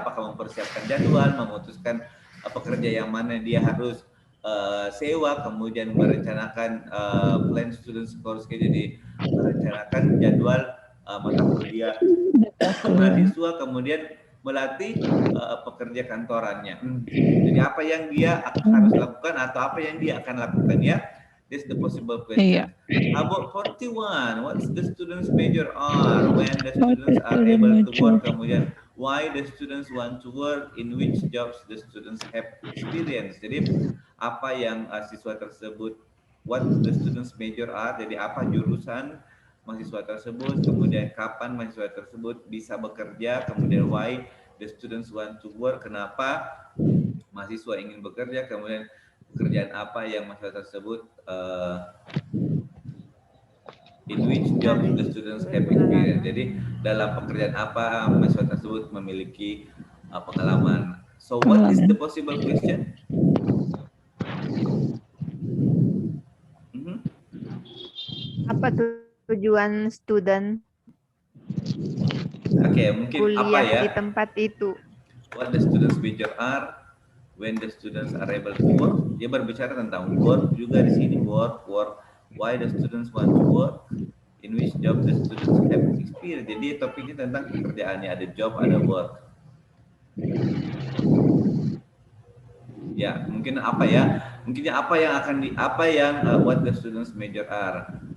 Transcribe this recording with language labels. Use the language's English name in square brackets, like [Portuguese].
[Indonesian] Apakah mempersiapkan jadwal, memutuskan pekerja yang mana dia harus sewa, kemudian merencanakan [English] plan student course, [Indonesian] jadi merencanakan jadwal mata kuliah mahasiswa, kemudian melatih pekerja kantorannya. Jadi apa yang dia harus lakukan atau apa yang dia akan lakukan ya? [English] This is the possible question. About 41, what's the students' major are? When the students are able to work, [Indonesian] kemudian [English] why the students want to work, in which jobs the students have experience. [Indonesian] Jadi apa yang siswa tersebut, [English] what the students' major are, [Indonesian] jadi apa jurusan mahasiswa tersebut, kemudian kapan mahasiswa tersebut bisa bekerja, kemudian [English] why the students want to work, [Indonesian] kenapa mahasiswa ingin bekerja, kemudian pekerjaan apa yang mahasiswa tersebut [English] in which job the students have experience. [Indonesian] Jadi dalam pekerjaan apa mahasiswa tersebut memiliki pengalaman. [English] So what is the possible question? [Indonesian] Apa tujuan student mungkin kuliah apa ya? di tempat itu? [English] What the students major are, when the students are able to work. [Indonesian] Dia berbicara tentang work juga di sini, work. [English] Why the students want to work, in which job the students have experience. [Indonesian] Jadi topiknya tentang pekerjaannya, ada job, ada work. Ya, mungkin apa ya? Mungkin apa yang [English] what the students major are.